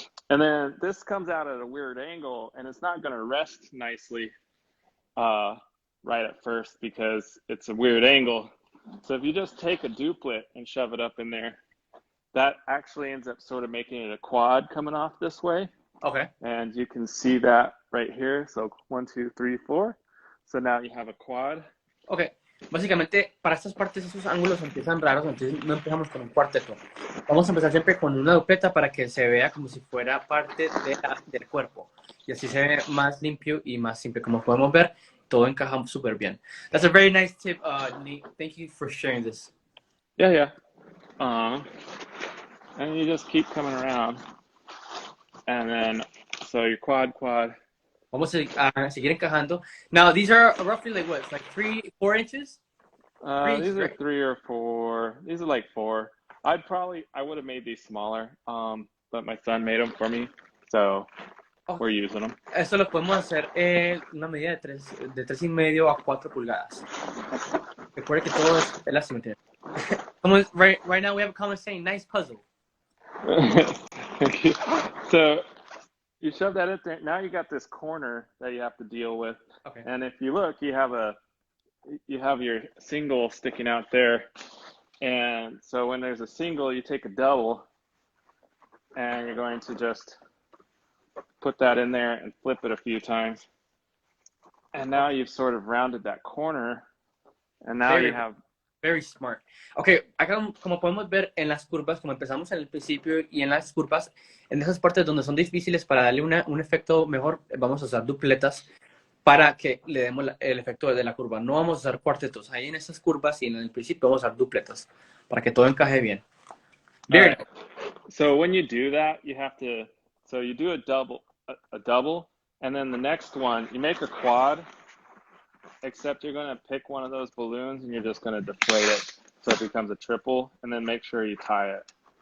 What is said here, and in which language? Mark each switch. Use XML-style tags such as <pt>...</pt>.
<en>And then this comes out at a weird angle, and it's not going to rest nicely right at first because it's a weird angle. So if you just take a duplet and shove it up in there, that actually ends up sort of making it a quad coming off this way. Okay. And you can see that right here. So 1, 2, 3, 4. So now you have a quad. Okay.</en> <es>Básicamente, para estas partes, esos ángulos empiezan raros, entonces no empezamos con un cuarteto. Vamos a empezar siempre con una dupleta para que se vea como si fuera parte del cuerpo. Y así se ve más limpio y más simple. Como podemos ver, todo encaja súper bien.</es> <en>That's a very nice tip, Nate. Thank you for sharing this. Yeah. And you just keep coming around. And then, so your quad.</en> <es>Vamos a seguir encajando.</es> <en>Now, these are roughly like what? Like 3-4 inches? These are 3 or 4. These are like 4. I would have made these smaller, but my son made them for me, so we're using them.</en> <es>Esto lo podemos hacer una medida de 3.5 a 4 pulgadas. Recuerda que todo es la simetría.</es> <en>Right now we have a comment saying, nice puzzle. Thank you. So you shove that in there. Now you got this corner that you have to deal with. Okay. And if you look, you have your single sticking out there. And so when there's a single, you take a double, and you're going to just put that in there and flip it a few times. And now you've sort of rounded that corner, and now you have... Very smart.</en> <es>Okay, acá como podemos ver en las curvas, como empezamos en el principio y en las curvas, en esas partes donde son difíciles para darle un efecto mejor, vamos a usar dupletas para que le demos el efecto de la curva. No vamos a usar cuartetos. Ahí en esas curvas y en el principio vamos a usar dupletas para que todo encaje bien.</es> <en>Very nice. So when you do that, you have to, so you do a double, and then the next one, you make a quad, except you're going to pick one of those balloons and you're just going to deflate it so it becomes a triple, and then make sure you tie it.</en>